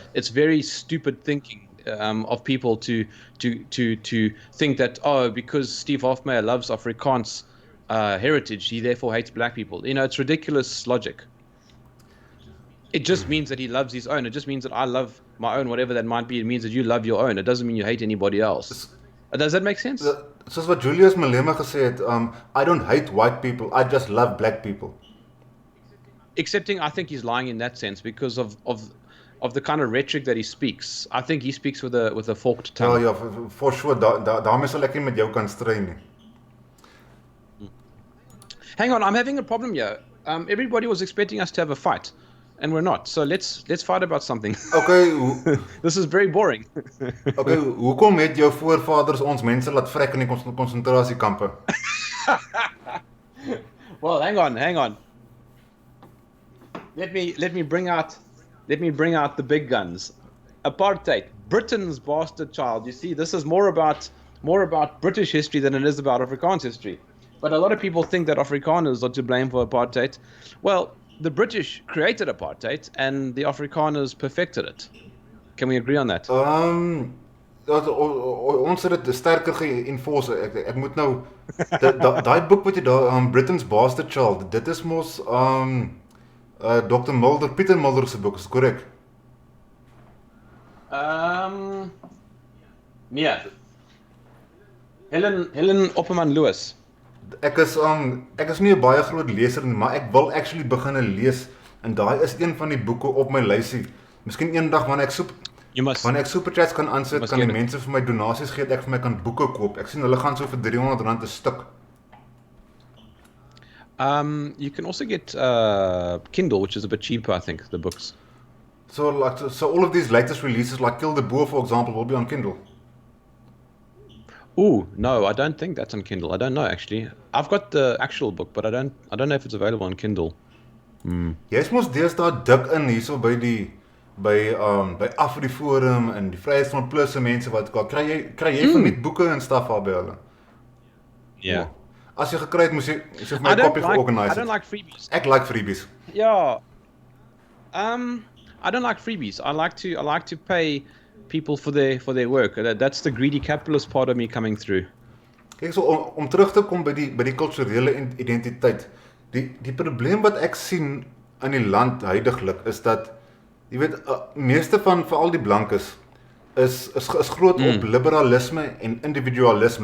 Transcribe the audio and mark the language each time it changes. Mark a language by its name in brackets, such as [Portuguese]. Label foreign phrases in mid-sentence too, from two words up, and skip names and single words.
[English] It's very stupid thinking of people to think that, oh, because Steve Hofmeyr loves Afrikaans heritage, he therefore hates black people. It's ridiculous logic. It just means that he loves his own. It just means that I love my own, whatever that might be. It means that you love your own. It doesn't mean you hate anybody else. Does that make sense? [Afrikaans] soos wat Julius Malema gesê het, [English] I don't hate white people, I just love black people. Excepting, I think he's lying in that sense because of the kind of rhetoric that he speaks. I think he speaks with a forked [Afrikaans] Ja, [English] tongue. ja, for sure, [Afrikaans] daarmee sal ek nie met jou kan stry nie. [English] Hang on, I'm having a problem here. Everybody was expecting us to have a fight, and we're not. So let's fight about something. Okay, This is very boring. [Afrikaans] okay, hoekom het jou voorvaders ons mense laat vrek in die konsentrasiekampe? [English] Well, hang on. Let me bring out the big guns. Apartheid, Britain's bastard child. You see, this is more about British history than it is about Afrikaans history. But a lot of people think that Afrikaners are to blame for apartheid. Well, the British created apartheid and the Afrikaners perfected it. Can we agree on that? [Afrikaans] Ons het dit sterker ge-enforce. Ek moet nou daai boek wat jy daar Britain's Bastard Child, dit is mos Dr. Mulder, Pieter Mulder se boek, is korrek? [English] Yeah. Helen Opperman Lewis. [Afrikaans] Ek is nie 'n baie groot leser nie, maar ek wil actually begine lees en daai is een van die boeke op my lysie. Miskien eendag wanneer ek superchats kan aansit, kan die mense vir my donasies gee, ek vir my kan boeke koop. Ek sien hulle gaan so vir R300 'n stuk. [English] You can also get Kindle, which is a bit cheaper, I think, the books. So all of these latest releases, like Kill the Boer, for example, will be on Kindle. Ooh, no, I don't think that's on Kindle. I don't know actually. I've got the actual book, but I don't know if it's available on Kindle. [Afrikaans] Jy's mos deesdae dik in hierso by Afriforum en die Vryheidsfront Plus se mense wat kry jy van die boeke en stuff daar by hulle. [English] Yeah. [Afrikaans] As jy gekry het, moes jy vir my 'n kopie georganiseer. [English] I don't like freebies. [Afrikaans] Ek like freebies. [English] Yeah. I don't like freebies. I like to pay people for their work. That's the greedy capitalist part of me coming through. [Afrikaans] Kyk, so om terug te kom by die kulturele identiteit. Die probleem wat ek sien in die land huidiglik is dat jy weet meeste van veral die blankes is groot op liberalisme en individualisme.